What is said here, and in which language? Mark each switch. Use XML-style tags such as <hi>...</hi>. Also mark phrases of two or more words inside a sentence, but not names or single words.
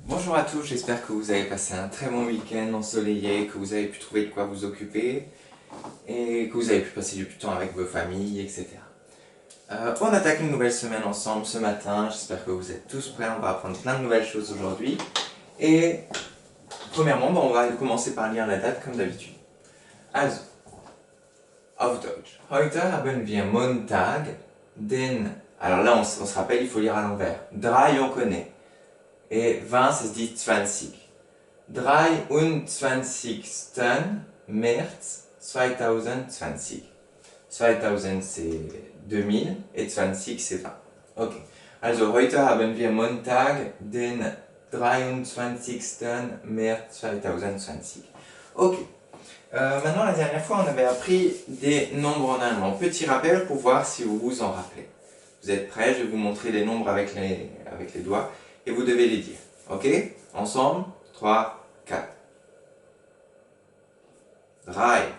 <fr>Bonjour à tous, j'espère que vous avez passé un très bon week-end ensoleillé, que vous avez pu trouver de quoi vous occuper et que vous avez pu passer du temps avec vos familles, etc. On attaque une nouvelle semaine ensemble ce matin, j'espère que vous êtes tous prêts, on va apprendre plein de nouvelles choses aujourd'hui. Et premièrement, on va commencer par lire la date comme d'habitude.</fr> <de>Also, auf Deutsch. Heute haben wir Montag,</de> <fr>Alors là, on se rappelle, il faut lire à l'envers. 3, on connaît. Et 20, ça se dit 20.</fr> <de>23. März 2020.</de> <fr>2000 c'est 2000 et 20 c'est 20. Ok.</fr> <de>Also heute haben wir Montag, den 23. März 2020.</de> <fr>Ok. Maintenant, la dernière fois, on avait appris des nombres en allemand. Petit rappel pour voir si vous vous en rappelez. Vous êtes prêts? Je vais vous montrer les nombres avec les doigts et vous devez les dire. Ok? Ensemble? 3, 4. 3.</fr>